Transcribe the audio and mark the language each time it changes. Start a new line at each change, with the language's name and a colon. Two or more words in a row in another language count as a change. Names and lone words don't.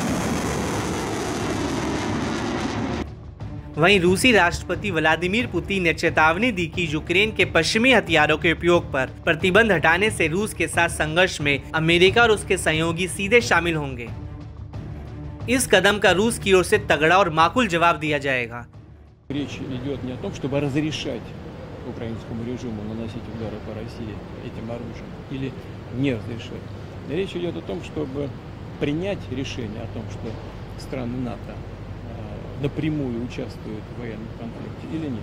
Hindi: वहीं रूसी राष्ट्रपति व्लादिमीर पुतिन ने चेतावनी दी कि यूक्रेन के पश्चिमी हथियारों के उपयोग पर प्रतिबंध हटाने से रूस के साथ संघर्ष में अमेरिका और उसके सहयोगी सीधे शामिल होंगे। इस कदम का रूस की ओर से तगड़ा और माकूल जवाब दिया जाएगा।
Russian: Речь идет не о том, чтобы разрешать украинскому режиму наносить удары по России этим оружием или не разрешать. Речь идет о том, чтобы принять решение о том, что страны НАТО напрямую участвуют в военном конфликте или нет.